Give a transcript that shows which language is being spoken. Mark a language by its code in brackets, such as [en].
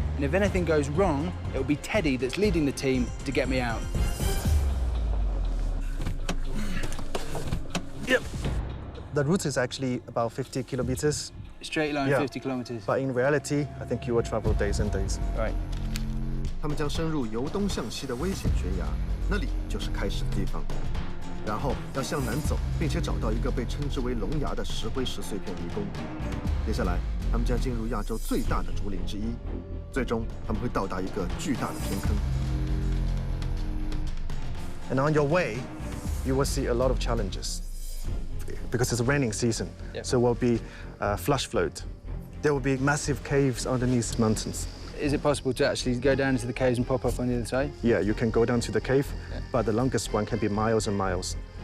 [en] And if anything goes wrong, it will be Teddy that's leading the team to get me out. Yep. The route is actually about 50 kilometers. Straight line, Yeah. 50 kilometers. But in reality, I think you will travel days and days. Right. [zh] 他们将深入由东向西的危险悬崖，那里就是开始的地方。然后要向南走，并且找到一个被称之为龙牙的石灰石碎片迷宫。接下来，他们将进入亚洲最大的竹林之一，最终他们会到达一个巨大的天坑。 [en] And on your way, you will see a lot of challenges because it's a raining season. Yep. So will be flash flood. There will be massive caves underneath mountains. Is it possible to actually go down into the caves and pop up on the other side? Yeah, you can go down to the cave, but the longest one can be miles and miles.